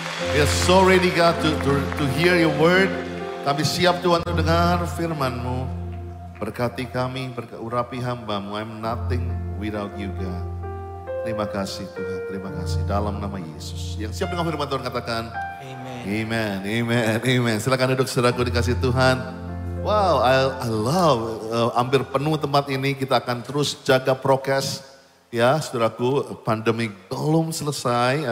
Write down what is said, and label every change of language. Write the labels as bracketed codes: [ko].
[en] We are so ready, God, to hear your word. [id] Kami siap Tuhan untuk dengar firman-Mu. Berkati kami, urapi hamba-Mu. [en] I'm nothing without you, God. [id] Terima kasih Tuhan, terima kasih. Dalam nama Yesus. Yang siap dengan firman Tuhan katakan. Amen. Amen, amen, amen. Silakan duduk saudaraku dikasih Tuhan. Wow, [en] I love, [id] hampir penuh tempat ini. Kita akan terus jaga prokes. Ya, saudaraku, pandemi belum selesai.